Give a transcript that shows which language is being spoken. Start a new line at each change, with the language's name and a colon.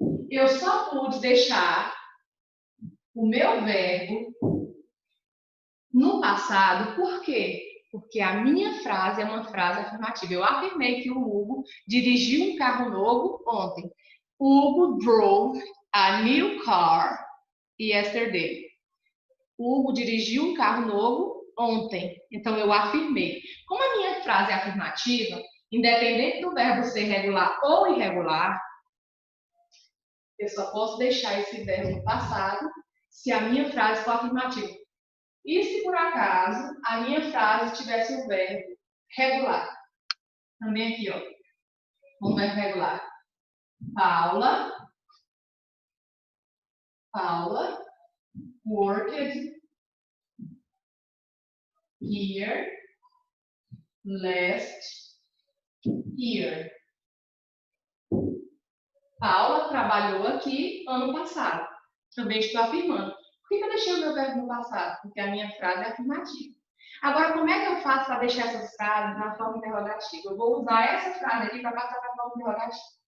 Portuguese: Eu só pude deixar o meu verbo no passado, por quê? Porque a minha frase é uma frase afirmativa. Eu afirmei que o Hugo dirigiu um carro novo ontem.
English: Hugo drove a new car yesterday.
Portuguese: Hugo dirigiu um carro novo ontem. Então, eu afirmei. Como a minha frase é afirmativa, independente do verbo ser regular ou irregular, eu só posso deixar esse verbo no passado se a minha frase for afirmativa. E se por acaso a minha frase tivesse um verbo regular? Também aqui, ó. Um verbo regular.
English: Paula worked here last year.
Portuguese: Paula trabalhou aqui ano passado. Também estou afirmando. Por que eu deixei o meu verbo no passado? Porque a minha frase é afirmativa. Agora, como é que eu faço para deixar essas frases na forma interrogativa? Eu vou usar essa frase aqui para passar para a forma interrogativa.